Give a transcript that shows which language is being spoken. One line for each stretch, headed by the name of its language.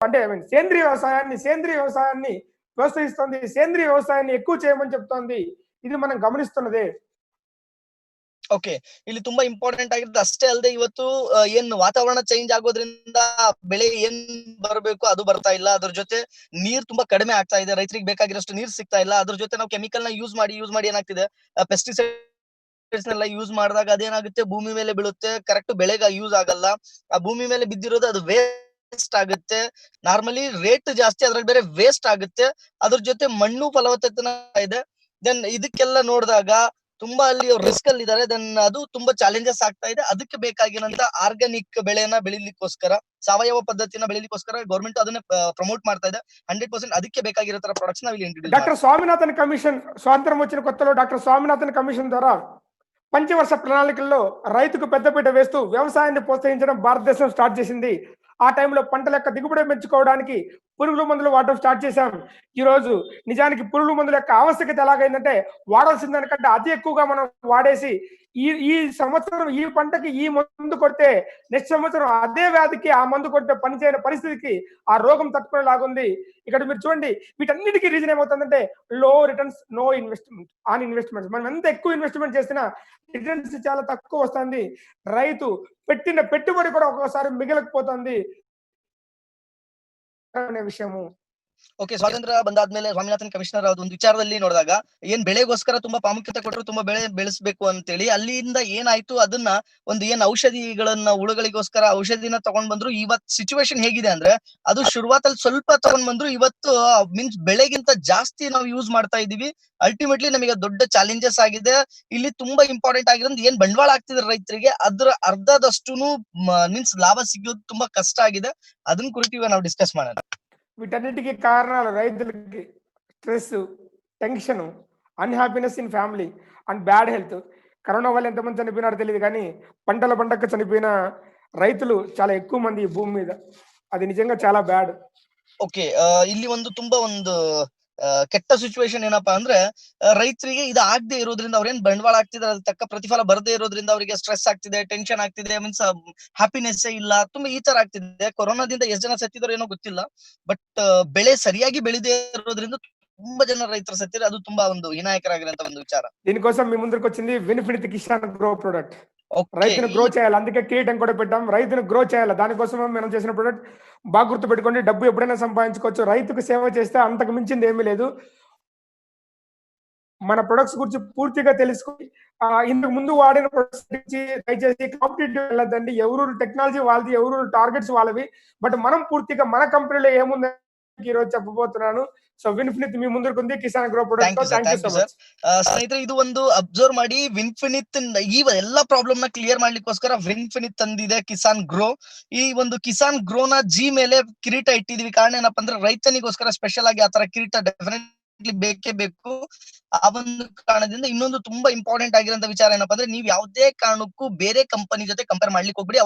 Telugu: అంటే సేంద్రియ వ్యవసాయాన్ని ప్రోత్సహిస్తుంది. సేంద్రియ వ్యవసాయాన్ని ఎక్కువ చేయమని చెప్తోంది. ఇది మనం గమనిస్తున్నదే.
English: Okay.
Kannada: ಇಲ್ಲಿ ತುಂಬಾ ಇಂಪಾರ್ಟೆಂಟ್ ಆಗಿರೋದು ಅಷ್ಟೇ ಅಲ್ಲದೆ ಇವತ್ತು ಏನ್ ವಾತಾವರಣ ಚೇಂಜ್ ಆಗೋದ್ರಿಂದ ಬೆಳೆ ಏನ್ ಬರಬೇಕು ಅದು ಬರ್ತಾ ಇಲ್ಲ. ಅದ್ರ ಜೊತೆ ನೀರ್ ತುಂಬಾ ಕಡಿಮೆ ಆಗ್ತಾ ಇದೆ. ರೈತರಿಗೆ ಬೇಕಾಗಿರೋಷ್ಟು ನೀರ್ ಸಿಗ್ತಾ ಇಲ್ಲ. ಅದ್ರ ಜೊತೆ ನಾವು ಕೆಮಿಕಲ್ ನ ಯೂಸ್ ಮಾಡಿ ಏನಾಗ್ತಿದೆ, ಪೆಸ್ಟಿಸೈಡ್ಸ್ ನೆಲ್ಲ ಯೂಸ್ ಮಾಡಿದಾಗ ಅದೇನಾಗುತ್ತೆ, ಭೂಮಿ ಮೇಲೆ ಬೀಳುತ್ತೆ. ಕರೆಕ್ಟ್ ಬೆಳೆಗೆ ಯೂಸ್ ಆಗಲ್ಲ. ಆ ಭೂಮಿ ಮೇಲೆ ಬಿದ್ದಿರೋದು ಅದು ವೇಸ್ಟ್ ಆಗುತ್ತೆ. ನಾರ್ಮಲಿ ರೇಟ್ ಜಾಸ್ತಿ, ಅದ್ರಲ್ಲಿ ಬೇರೆ ವೇಸ್ಟ್ ಆಗುತ್ತೆ. ಅದ್ರ ಜೊತೆ ಮಣ್ಣು ಫಲವತ್ತತೆನ ಇದೆ. ದೆನ್ ಇದಕ್ಕೆಲ್ಲ ನೋಡಿದಾಗ ತುಂಬಾ ಅಲ್ಲಿ ರಿಸ್ಕ್ ಅಲ್ಲಿ ಇದಾರೆ. ದೆನ್ ಅದು ತುಂಬಾ ಚಾಲೆಂಜಸ್ ಆಗ್ತಾ ಇದೆ. ಅದಕ್ಕೆ ಬೇಕಾಗಿರೋಂತ ಆರ್ಗಾನಿಕ್ ಬೆಳೆನ ಬೆಳಿಲಿಕ್ಕೋಸ್ಕರ, ಸಾವಯವ ಪದ್ಧತಿನ ಬೆಳಿಲಿಕ್ಕೋಸ್ಕರ ಗೌರ್ಮೆಂಟ್ ಅದನ್ನ ಪ್ರಮೋಟ್ ಮಾಡ್ತಾ ಇದೆ. 100% ಅದಕ್ಕೆ ಬೇಕಾಗಿರೋ ತರ ಪ್ರಾಡಕ್ಟ್ಸ್ ನಾವು ಇಲ್ಲಿ ಇಂಟ್ರೊಡ್ಯೂಸ್
Telugu: డాక్టర్ స్వామినాథన్ కమిషన్ స్వాతంత్రం వచ్చిన కొత్తలో డాక్టర్ స్వామినాథన్ కమిషన్ ద్వారా పంచవర్ష ప్రణాళికల్లో రైతుకు పెద్దపీట వేస్తూ వ్యవసాయాన్ని ప్రోత్సహించడం భారతదేశం స్టార్ట్ చేసింది. ఆ టైంలో పంటల యొక్క దిగుబడి పెంచుకోవడానికి పురుగుల మందులు వాడటం స్టార్ట్ చేశాం. ఈ రోజు నిజానికి పురుగుల మందుల యొక్క ఆవశ్యకత ఎలాగైందంటే వాడాల్సిన దానికంటే అతి ఎక్కువగా మనం వాడేసి ఈ ఈ సంవత్సరం ఈ పంటకి ఈ మందు కొడితే నెక్స్ట్ సంవత్సరం అదే వ్యాధికి ఆ మందు కొడితే పనిచేయని పరిస్థితికి ఆ రోగం తట్టుకునేలాగుంది. ఇక్కడ మీరు చూడండి, వీటన్నిటికీ రీజన్ ఏమవుతుందంటే
English: Low returns, no investment on investments.
Telugu: మనం ఎంత ఎక్కువ ఇన్వెస్ట్మెంట్ చేసినా రిటర్న్స్ చాలా తక్కువ వస్తుంది. రైతు పెట్టిన పెట్టుబడి కూడా ఒక్కోసారి మిగలకపోతుంది అనే విషయము.
English: Okay.
Kannada: ಸ್ವಾತಂತ್ರ್ಯ ಬಂದಾದ್ಮೇಲೆ ಸ್ವಾಮಿನಾಥನ್ ಕಮಿಷನರ್ ಒಂದು ವಿಚಾರದಲ್ಲಿ ನೋಡಿದಾಗ ಏನ್ ಬೆಳೆಗೋಸ್ಕರ ತುಂಬಾ ಪ್ರಾಮುಖ್ಯತೆ ಕೊಟ್ಟರು, ತುಂಬಾ ಬೆಳೆ ಬೆಳೆಸಬೇಕು ಅಂತೇಳಿ ಅಲ್ಲಿಂದ ಏನಾಯ್ತು, ಅದನ್ನ ಒಂದು ಏನ್ ಔಷಧಿಗಳನ್ನ ಹುಳುಗಳಿಗೋಸ್ಕರ ಔಷಧಿನ ತಗೊಂಡ್ ಬಂದ್ರು. ಇವತ್ ಸಿಚುವೇಶನ್ ಹೇಗಿದೆ ಅಂದ್ರೆ, ಅದು ಶುರುವಾತಲ್ಲಿ ಸ್ವಲ್ಪ ತಗೊಂಡ್ ಬಂದ್ರು, ಇವತ್ತು ಮೀನ್ಸ್ ಬೆಳೆಗಿಂತ ಜಾಸ್ತಿ ನಾವು ಯೂಸ್ ಮಾಡ್ತಾ ಇದೀವಿ. ಅಲ್ಟಿಮೇಟ್ಲಿ ನಮಗೆ ದೊಡ್ಡ ಚಾಲೆಂಜಸ್ ಆಗಿದೆ. ಇಲ್ಲಿ ತುಂಬಾ ಇಂಪಾರ್ಟೆಂಟ್ ಆಗಿರೋದು ಏನ್ ಬಂಡವಾಳ ಆಗ್ತಿದೆ ರೈತರಿಗೆ, ಅದ್ರ ಅರ್ಧದಷ್ಟುನು ಮೀನ್ಸ್ ಲಾಭ ಸಿಗೋದು ತುಂಬಾ ಕಷ್ಟ ಆಗಿದೆ. ಅದನ್ನ ಕುರಿತು ಇವಾಗ ನಾವು ಡಿಸ್ಕಸ್ ಮಾಡೋಣ.
Telugu: వీటన్నిటికీ కారణాలు రైతులకి stress, tension,
English: Unhappiness in family and bad health.
Telugu: Corona వల్ల ఎంతమంది చనిపోయినారో తెలియదు కానీ పంటల పండగ చనిపోయిన రైతులు చాలా ఎక్కువ మంది ఈ భూమి మీద. అది నిజంగా చాలా బ్యాడ్.
English: Okay.
Kannada: ಇಲ್ಲಿ ಒಂದು ತುಂಬಾ ಒಂದು ಕೆಟ್ಟ ಸಿಚುವೇಶನ್ ಏನಪ್ಪಾ ಅಂದ್ರೆ, ರೈತರಿಗೆ ಇದು ಆಗದೆ ಇರೋದ್ರಿಂದ, ಅವ್ರೇನ್ ಬಂಡವಾಳ ಆಗ್ತಿದ್ರೆ ಅದ್ರ ತಕ್ಕ ಪ್ರತಿಫಲ ಬರದೇ ಇರೋದ್ರಿಂದ ಅವರಿಗೆ ಸ್ಟ್ರೆಸ್ ಆಗ್ತಿದೆ, ಟೆನ್ಷನ್ ಆಗ್ತಿದೆ, ಮೀನ್ಸ್ ಹ್ಯಾಪಿನೆಸ್ ಇಲ್ಲ, ತುಂಬಾ ಈ ತರ ಆಗ್ತಿದೆ. ಕೊರೋನಾದಿಂದ ಎಷ್ಟು ಜನ ಸತ್ತಿದ್ರು ಏನೋ ಗೊತ್ತಿಲ್ಲ. ಬಟ್ ಬೆಳೆ ಸರಿಯಾಗಿ ಬೆಳೆದೇ ಇರೋದ್ರಿಂದ ತುಂಬಾ ಜನ ರೈತರು ಸತ್ತಿದ್ರೆ ಅದು ತುಂಬಾ ಒಂದು ವಿನಾಯಕರಾಗಿರೋಂತ ಒಂದು ವಿಚಾರ.
Telugu: దీనికోసం మీ ముందుకు వచ్చింది విన్ఫినిట్ కిసాన్ గ్రో ప్రొడక్ట్.
English: Okay.
Telugu: రైతును గ్రో చేయాలి, అందుకే కిరీటం కూడా పెట్టాం. రైతును గ్రో చేయాలి, దానికోసం మనం చేసిన ప్రొడక్ట్. బాగా గుర్తుపెట్టుకోండి, డబ్బు ఎప్పుడైనా సంపాదించుకోవచ్చు, రైతుకు సేవ చేస్తే అంతకు మించింది ఏమీ లేదు. మన ప్రొడక్ట్స్ గురించి పూర్తిగా తెలుసుకొని ఇంతకు ముందు వాడిన ప్రొడక్ట్స్ గురించి దయచేసి కాంపిటేటివ్ వెళ్ళదండి. ఎవరు టెక్నాలజీ వాళ్ళది, ఎవరు టార్గెట్స్ వాళ్ళవి. బట్ మనం పూర్తిగా మన కంపెనీలో ఏముంది ఈ రోజు చెప్పబోతున్నాను. సో విన్ఫినిట్ మీ ముందుకు ఉంది Kisan grow product.
English: Thank you sir.
Kannada: ಸ್ನೇಹಿತರೆ, ಇದು ಒಂದು ಅಬ್ಸರ್ವ್ ಮಾಡಿ, ವಿನ್ಫಿನಿತ್ ಈ ಎಲ್ಲಾ ಪ್ರಾಬ್ಲಮ್ ನ ಕ್ಲಿಯರ್ ಮಾಡ್ಲಿಕ್ಕೋಸ್ಕರ ವಿನ್ಫಿನಿತ್ ತಂದಿದೆ ಕಿಸಾನ್ ಗ್ರೋ. ಈ ಒಂದು ಕಿಸಾನ್ ಗ್ರೋ ನ ಜಿ ಮೇಲೆ ಕಿರೀಟ ಇಟ್ಟಿದೀವಿ. ಕಾರಣ ಏನಪ್ಪಾ ಅಂದ್ರೆ, ರೈತನಿಗೋಸ್ಕರ ಸ್ಪೆಷಲ್ ಆಗಿ ಆತರ ಕಿರೀಟ ಡೆಫಿನೆಟ್ಲಿ ಬೇಕೇ ಬೇಕು. ಆ ಒಂದು ಕಾರಣದಿಂದ ಇನ್ನೊಂದು ತುಂಬಾ ಇಂಪಾರ್ಟೆಂಟ್ ಆಗಿರೋಂತ ವಿಚಾರ ಏನಪ್ಪಾ ಅಂದ್ರೆ, ನೀವು ಯಾವುದೇ ಕಾರಣಕ್ಕೂ ಬೇರೆ ಕಂಪನಿ ಜೊತೆ ಕಂಪೇರ್ ಮಾಡ್ಲಿಕ್ಕೆ ಹೋಗ್ಬಿಡಿ.